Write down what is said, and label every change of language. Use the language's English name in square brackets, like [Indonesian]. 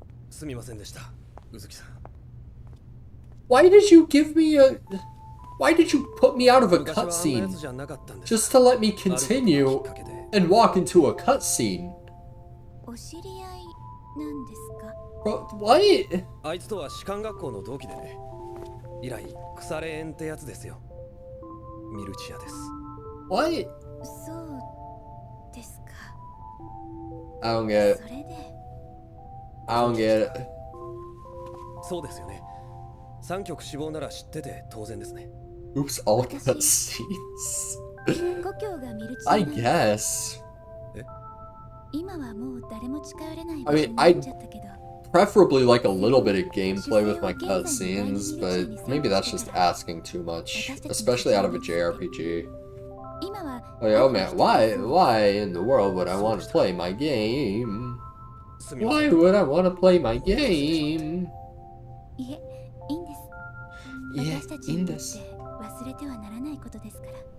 [Japanese] すみませんでした、うずきさん。 [English] Why did you give me a... Why did you put me out of a cutscene? Just to let me continue and walk into a cutscene. [Japanese] お知り合いなんですか？ [English] Bro, what? [Japanese] あいつとは士官学校の同期でね。以来、腐れ縁ってやつですよ。ミルチアです。 [English] What? [Japanese] そうですか。 [English] I don't get it. [Japanese] それで [English] I don't get it. [Japanese] そうですよね。三曲死亡なら知ってて当然ですね。 [English] Oops, all cutscenes. [Japanese] 故郷がミルチ [English] I guess. [Japanese] 今はもう誰も近寄れない [English] I mean, I'd preferably like a little bit of gameplay with my cutscenes, but maybe that's just asking too much, especially out of a JRPG. Like, oh man, why in the world would I want to play my game? Why would I want to play my game? [Japanese] いえ、いいんです。いえ、私たちにとって忘れてはならないことですから。